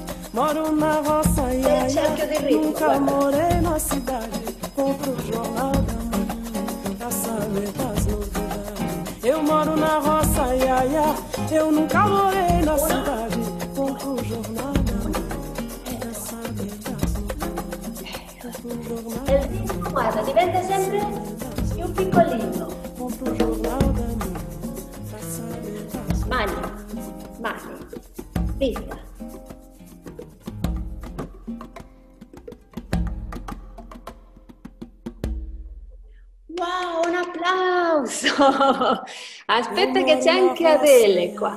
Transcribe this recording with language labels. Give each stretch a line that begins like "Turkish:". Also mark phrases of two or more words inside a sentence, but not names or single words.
Portuguese: Moro na roça, iaia,
Italian: cerchio di ritmo,
Portuguese: nunca
Italian: guarda.
Portuguese: morei na cidade. Compro o jornal da manhã pra saber das novidades. Eu moro na roça, iaia, eu nunca morei na cidade. Compro o jornal da manhã pra saber das novidades. Compro o jornal,
Italian: E il ritmo, guarda, diventa sempre più piccolino.
Portuguese: compro o jornal da manhã pra saber das
Italian: Mani, mani, dita. applauso. Aspetta che c'è anche Adele qua.